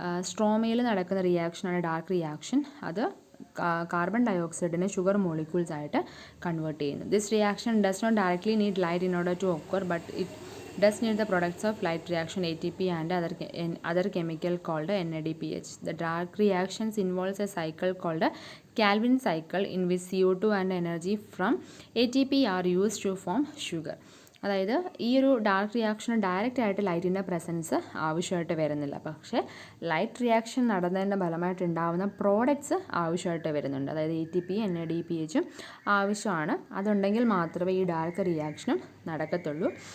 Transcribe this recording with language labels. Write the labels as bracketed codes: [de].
[ml] സ്ട്രോമയിൽ നടക്കുന്ന റിയാക്ഷനാണ് dark reaction. അത് carbon ഡയോക്സൈഡിനെ sugar molecules ആയിട്ട് കൺവേർട്ട് ചെയ്യുന്നു. [en] This reaction does not directly need light in order to occur, but it does need the products of light reaction ATP and other chemical called NADPH. The dark reactions involves a cycle called a Calvin cycle in which CO2 and energy from ATP are used to form sugar. [ml] അതായത് ഈ ഒരു dark റിയാക്ഷന് direct ആയിട്ട് ലൈറ്റിൻ്റെ presence ആവശ്യമായിട്ട് വരുന്നില്ല. പക്ഷേ light reaction നടന്നതിൻ്റെ ഫലമായിട്ട് ഉണ്ടാകുന്ന പ്രോഡക്റ്റ്സ് ആവശ്യമായിട്ട് വരുന്നുണ്ട്. അതായത് ATP NADPHഉം ആവശ്യമാണ്. അതുണ്ടെങ്കിൽ മാത്രമേ ഈ ഡാർക്ക് റിയാക്ഷനും നടക്കത്തുള്ളൂ.